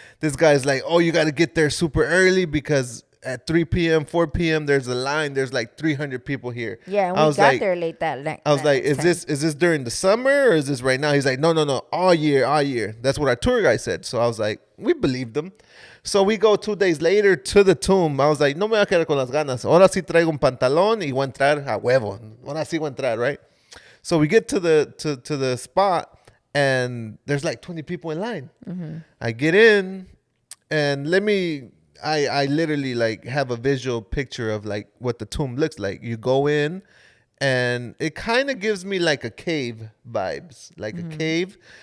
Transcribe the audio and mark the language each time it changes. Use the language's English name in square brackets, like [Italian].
[English] This guy's like, oh, you got to get there super early because at 3 p.m., 4 p.m., there's a line. There's like 300 people here. Yeah, and we got there late that night. I was like, is this during the summer or is this right now? He's like, no, all year. That's what our tour guide said. So I was like, we believed him. So we go 2 days later to the tomb. [Spanish] I was like, no me voy a quedar con las ganas. Ahora sí traigo un pantalón y voy a entrar a huevo. Ahora sí voy a entrar, right? [English] So we get to the spot and there's like 20 people in line. Mm-hmm. I get in and I literally like have a visual picture of like what the tomb looks like. You go in and it kind of gives me like a cave vibes, like a cave.